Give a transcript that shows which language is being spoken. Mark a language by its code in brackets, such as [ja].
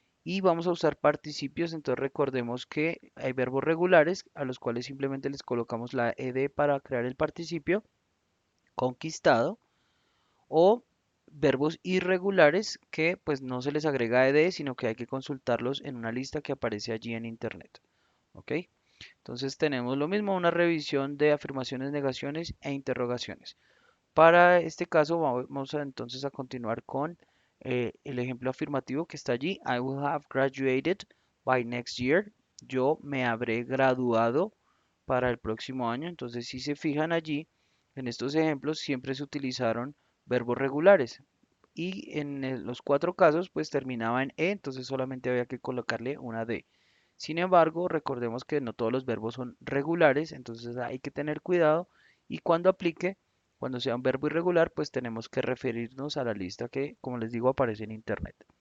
[es] Y vamos a usar participios, entonces recordemos que hay verbos regulares a los cuales simplemente les colocamos la ed para crear el participio, conquistado, o verbos irregulares que pues no se les agrega ed, sino que hay que consultarlos en una lista que aparece allí en internet. ¿Ok? Entonces tenemos lo mismo, una revisión de afirmaciones, negaciones e interrogaciones. Para este caso vamos entonces a continuar con el ejemplo afirmativo que está allí. [en] I will have graduated by next year. [es] Yo me habré graduado para el próximo año. Entonces, si se fijan allí, en estos ejemplos siempre se utilizaron verbos regulares. Y en los cuatro casos, pues terminaba en E, entonces solamente había que colocarle una D. Sin embargo, recordemos que no todos los verbos son regulares, entonces hay que tener cuidado y cuando sea un verbo irregular, pues tenemos que referirnos a la lista que, como les digo, aparece en internet.